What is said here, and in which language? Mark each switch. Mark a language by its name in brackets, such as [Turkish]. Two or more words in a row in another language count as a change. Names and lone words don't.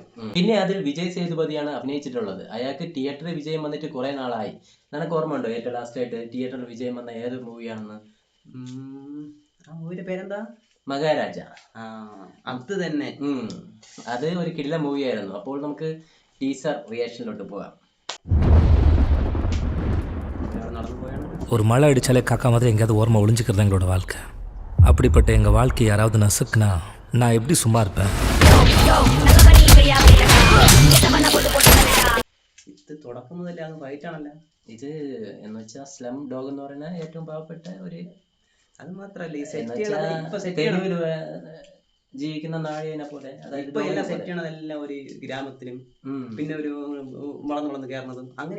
[Malayalam] പിന്നെ അതിൽ വിജയ് സേതുപതിയാണ് അഭിനയിച്ചിട്ടുള്ളത്. അയാൾക്ക് തിയേറ്ററിൽ വിജയം വന്നിട്ട് കുറെ നാളായി. നിനക്ക് ഓർമ്മ ഉണ്ടോ ഏറ്റവും ലാസ്റ്റ് ആയിട്ട് തിയേറ്ററിൽ വിജയം വന്ന ഏത് മൂവിയാണെന്ന്? ആ മൂവിയുടെ പേരെന്താ? മഹാരാജ. അത് തന്നെ. അത് ഒരു കിടില മൂവിയായിരുന്നു. അപ്പോൾ നമുക്ക് ടീസർ റിയാക്ഷനിലോട്ട് போகலாம். [Tamil] ஒரு மழை அடித்தாலே காக்கா மாதிரி எங்கேயாவது ஓரமாக ஒளிஞ்சிக்கிறது எங்களோட வாழ்க்கை. அப்படிப்பட்ட எங்கள் வாழ்க்கை யாராவது நசுக்குனா நான் எப்படி சும்மா இருப்பேன்? [Malayalam] ഇത് തുടക്കം മുതലേ അങ്ങ് ഫൈറ്റാണല്ലോ. ഇത് എന്ന് വെച്ചാൽ [English] slum dog [Malayalam] എന്ന് പറയുന്ന ഏറ്റവും പാവപ്പെട്ട ഒരു, അത് മാത്രല്ല തെരുവിൽ ജീവിക്കുന്ന നാഴികനെ പോലെ. ഇപ്പൊ എല്ലാം സെറ്റ് ചെയ്യണതെല്ലാം ഒരു ഗ്രാമത്തിലും പിന്നെ ഒരു വളർന്നു കയറുന്നതും അങ്ങനെ